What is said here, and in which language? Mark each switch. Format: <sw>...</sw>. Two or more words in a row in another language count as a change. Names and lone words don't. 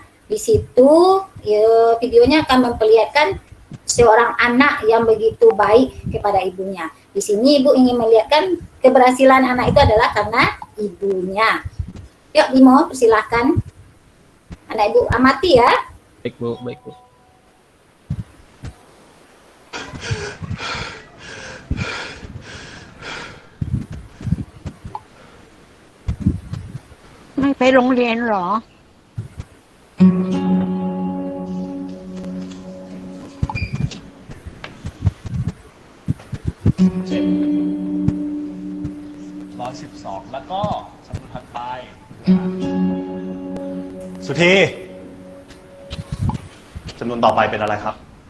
<id>Di situ ya, videonya akan memperlihatkan seorang anak yang begitu baik kepada ibunya. Di sini Ibu ingin melihatkan keberhasilan anak itu adalah karena ibunya. Yuk Bimo, persilahkan. Anak Ibu amati ya. Baik Bu, baik Bu.</id> <th>ไม่ไปโรงเรียนเหรอ 112 แล้วก็สำนวนถัดไปสุธีจำนวนต่อไปเป็นอะไรครับ</th>